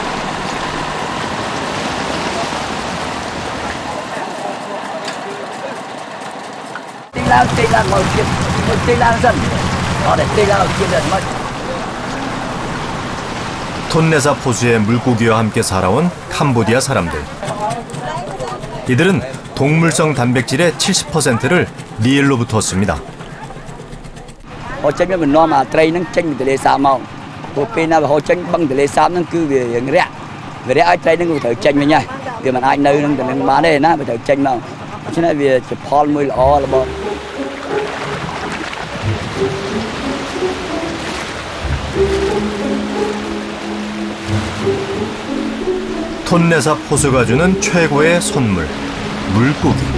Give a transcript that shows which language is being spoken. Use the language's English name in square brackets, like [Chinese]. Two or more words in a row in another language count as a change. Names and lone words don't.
[Korean] 톤레삽 호수의 물고기와 함께 살아온 캄보디아 사람들. 이들은 동물성 단백질의 70%를 리엘로부터 얻습니다. [Khmer] ហូរចេញវានាំអាត្រីហ្នឹងចេញពីទន្លេសាបមកព្រោះពេលណាវាហូរចេញបឹងទន្លេសាបហ្នឹងគឺវារាក់ឲ្យត្រីហ្នឹងវាត្រូវចេញវិញហើយវាមិនអាចនៅនឹងទាំងនឹងបានទេណាវាត្រូវចេញមកដូច្នេះវាជាផលមួយល្អរបស់ [Korean] 톤레삽 호수가 주는 최고의 선물, 물고기.